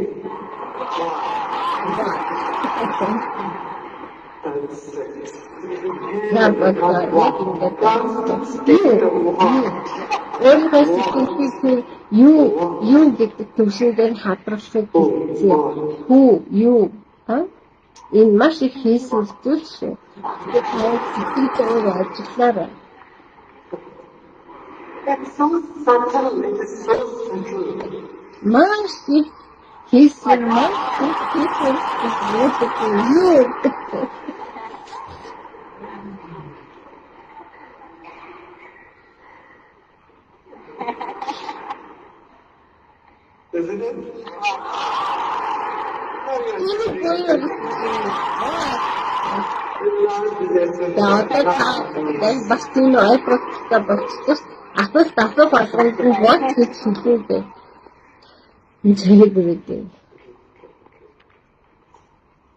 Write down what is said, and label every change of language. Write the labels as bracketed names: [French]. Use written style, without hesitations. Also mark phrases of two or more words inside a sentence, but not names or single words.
[Mongolian] Өөрийнхөө сэтгэлийг юу гэдэг төвшингээр хадгалсан гэсэн. Хүү юу? Энэ маш их хийсэн зүйл шүү. Тэгээд та сэтгэлээр ажиллаарай. [English] That's so subtle. It is so subtle. [Mongolian] Маш их хийсэн маш их хийсэн юу? [English] Isn't it? [Mongolian] Тэгээд бас тийм ойлгохтой болчихсон. Асуулт асуух болгонд нь what гэж хэлээд энэ зэрэг үүрэг.